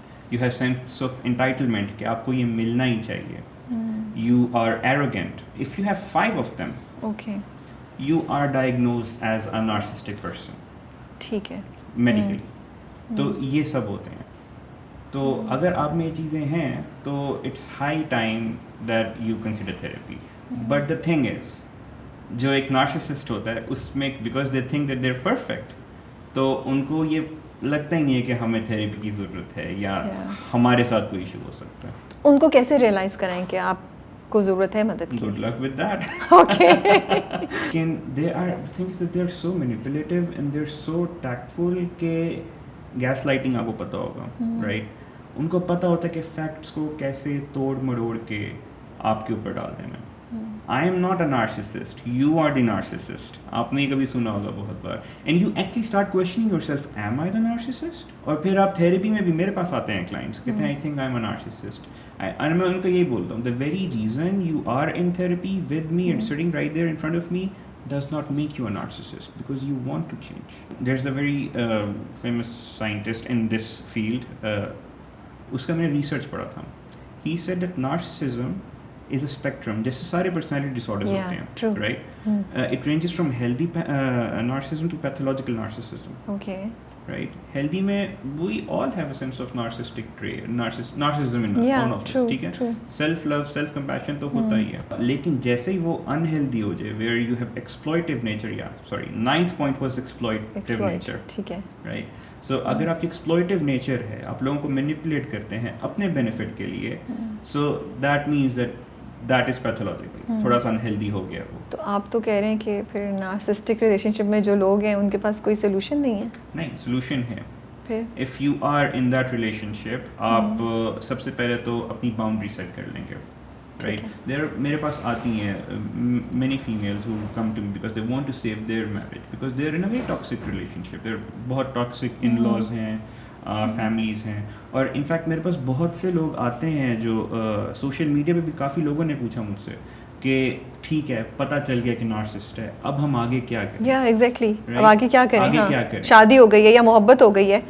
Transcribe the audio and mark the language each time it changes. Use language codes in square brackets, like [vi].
[en] You have sense of entitlement [ur] کہ آپ کو یہ ملنا ہی چاہیے. [en] You are arrogant. If you have 5 of them, okay, you are diagnosed as a narcissistic person. [ur] ٹھیک ہے, medically. تو یہ سب ہوتے ہیں. تو اگر آپ میں یہ چیزیں ہیں تو [en] it's high time that you consider therapy. But the thing is, [ur] جو ایک نارسسسٹ ہوتا ہے اس میں [en] because they think that they are perfect, [ur] تو ان کو یہ لگتا ہی نہیں ہے کہ ہمیں تھیراپی کی ضرورت ہے یا ہمارے ساتھ کوئی ایشو ہو سکتا ہے. ان کو کیسے ریئلائز کرائیں کہ آپ کو ضرورت ہے مدد کی؟ [en] Good luck with that. Okay. Can they are things that they are so manipulative and they are so tactful [ur] کہ گیس لائٹنگ آپ کو پتہ ہوگا, رائٹ, ان کو پتہ ہوتا ہے کہ فیکٹس کو کیسے توڑ مڑوڑ کے آپ کے اوپر ڈال دینا. [en] I am not a narcissist. You are the narcissist. [ur] آپ نے کبھی سنا ہوگا بہت بار. [en] And you actually start questioning yourself, am I the narcissist? [ur] اور پھر آپ تھیراپی میں بھی, میرے پاس آتے ہیں کلائنٹس کہتے ہیں [en] I think I'm a narcissist. [ur] اور میں ان کو یہی بولتا ہوں, [en] the very reason you are in therapy with me and sitting right there in front of me does not make you a narcissist, because you want to change. There's a very famous scientist in this field. [ur] اس کا میں نے research پڑھا تھا. [en] He said that narcissism is a spectrum, [ur] جیسے سارے [en] personality disorders ہوتے ہیں, right? It ranges from healthy narcissism to pathological narcissism. Okay. Right? Healthy میں we all have a sense of narcissistic trait, narcissism in all of us, ٹھیک ہے, self love, self compassion [ur] تو ہوتا ہی ہے. لیکن جیسے ہی وہ [en] unhealthy ہو جائے, where you have exploitive nature, ninth point was exploitive nature, [ur] ٹھیک ہے, [en] right? [ur] So اگر آپ کی ایکسپلوئیٹو نیچر ہے, آپ لوگوں کو مینیپولیٹ کرتے ہیں اپنے بینیفٹ کے لیے, [en] so that means that is pathological, [ur] تھوڑا سا انہیلدی ہو گیا وہ. تو آپ تو کہہ رہے ہیں کہ پھر نارسسٹک ریلیشن شپ میں جو لوگ ہیں ان کے پاس کوئی سولوشن نہیں ہے؟ نہیں, سولوشن ہے. پھر [en] if you are in that relationship, [ur] آپ سب سے پہلے تو اپنی باؤنڈری سیٹ کر لیں گے, رائٹ. میرے پاس آتی ہیں [en] many females who come to me because they want to save their marriage, because they are in a very toxic relationship. [ur] They are بہت toxic in-laws ہیں, فیملیز ہیں, اور انفیکٹ میرے پاس بہت سے لوگ آتے ہیں جو سوشل میڈیا پہ بھی کافی لوگوں نے پوچھا مجھ سے کہ ٹھیک ہے پتہ چل گیا کہ نارسسٹ ہے, اب ہم آگے کیا کریں. یا ایگزیکٹلی, اب آگے کیا کریں, آگے کیا کریں, شادی ہو گئی ہے یا محبت ہو گئی ہے,